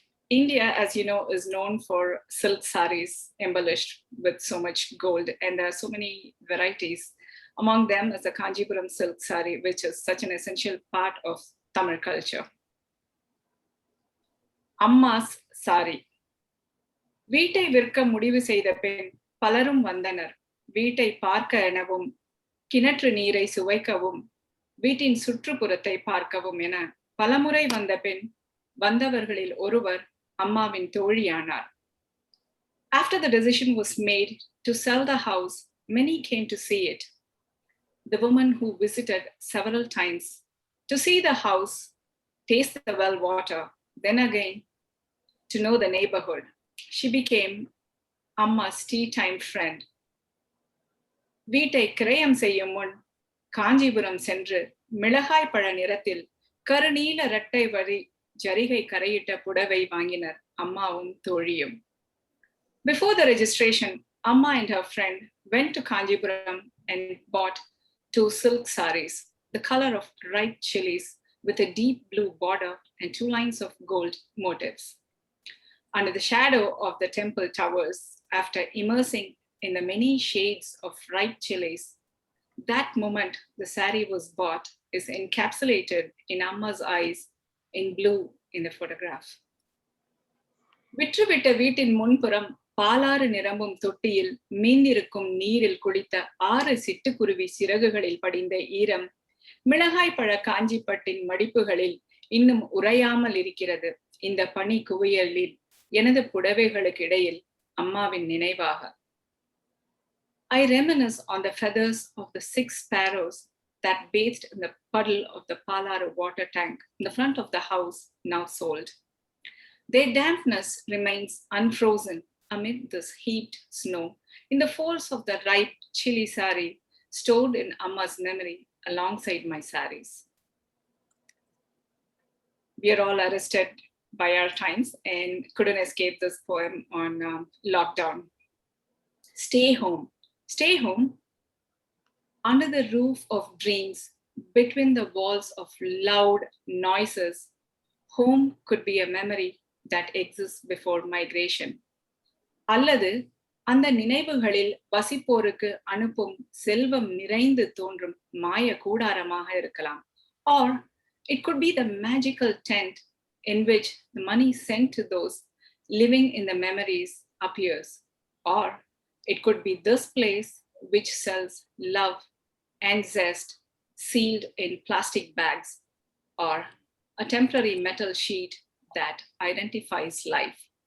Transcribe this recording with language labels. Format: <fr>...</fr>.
<en>India, as you know, is known for silk saris embellished with so much gold, and there are so many varieties. Among them is the Kanjipuram silk sari, which is such an essential part of Tamil culture. Amma's sari.</en> <ta>வீட்டை விற்க முடிவு செய்த பின் பலரும் வந்தனர். வீட்டை பார்க்க எனவும், கிணற்று நீரை சுவைக்கவும், வீட்டின் சுற்றுப்புறத்தை பார்க்கவும் என பலமுறை வந்த பின் வந்தவர்களில் ஒருவர் அம்மாவின் தோழியானார்.</ta> <en>After the decision was made to sell the house, many came to see it. The woman who visited several times to see the house, taste the well water, then again to know the neighborhood. She became Amma's tea time friend.</en> <ta>வீட்டை கிரயம் செய்யும் முன் காஞ்சிபுரம் சென்று மிளகாய் பழ நிறத்தில் கருநீல இரட்டை வரி ஜரிகை கரையிட்ட புடவை வாங்கினர் அம்மாவும் தோழியும்.</ta> <en>Before the registration, Amma and her friend went to Kanjipuram and bought 2 silk saris, the color of ripe chilies, with a deep blue border and 2 lines of gold motifs. Under the shadow of the temple towers, after immersing in the many shades of ripe chilies, that moment the sari was bought is encapsulated in Amma's eyes in blue in the photograph.</en> <ta>விற்றுவிட்ட வீட்டின் முன்புறம் பாலாறு நிரம்பும் தொட்டியில் மீந்திருக்கும் நீரில் குளித்த 6 சிட்டுக்குருவி சிறகுகளில் படிந்த ஈரம் மிளகாய் பழ காஞ்சிப்பட்டின் மடிப்புகளில் இன்னும் உறையாமல் இருக்கிறது. இந்த பனி குவியலில் எனது புடவைகளுக்கு இடையில் அம்மாவின் நினைவாக.</ta> <en>I reminisce on the feathers of the 6 sparrows that bathed in the puddle of the Palaru water tank in the front of the house, now sold. Their dampness remains unfrozen amid this heaped snow in the folds of the ripe chili sari stored in Amma's memory alongside my saris. We are all arrested by our times and couldn't escape this poem on lockdown. Stay home. Stay home. Under the roof of dreams, between the walls of loud noises, home could be a memory that exists before migration.</en> <ta>அல்லது அந்த நினைவுகளில் வசிப்போருக்கு அனுப்பும் செல்வம் நிறைந்து தோன்றும் மாய கூடாரமாக இருக்கலாம்.</ta> <en>Or it could be the magical tent in which the money sent to those living in the memories appears. Or it could be this place which sells love and zest sealed in plastic bags, or a temporary metal sheet that identifies life.</en>